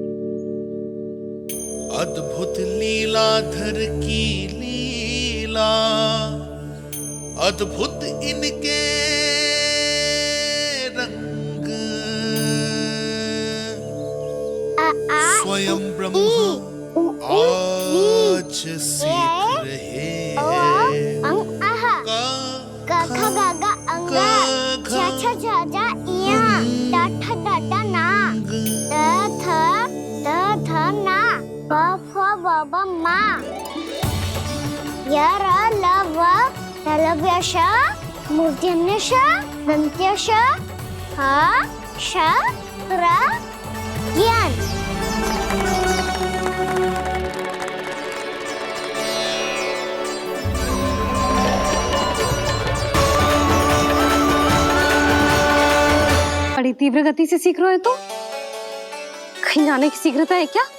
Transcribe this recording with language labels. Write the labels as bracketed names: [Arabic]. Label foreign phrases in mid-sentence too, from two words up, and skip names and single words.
[Hindi] अद्भुत लीलाधर की लीला, अद्भुत इनके रंग, स्वयं ब्रह्मा आज सीख रहे हैं। गा गा गा अंगा, छा छा छा जा इया, टा ठा टा टा ना, ता था ना, बा फा बा बा मा, या रा ला वा, तलव्यश, मूर्धन्यश, दन्त्यश, हा श रा ज्ञान। बड़ी तीव्र गति से सीख रहे हो तो कहीं जाने की शीघ्रता है क्या?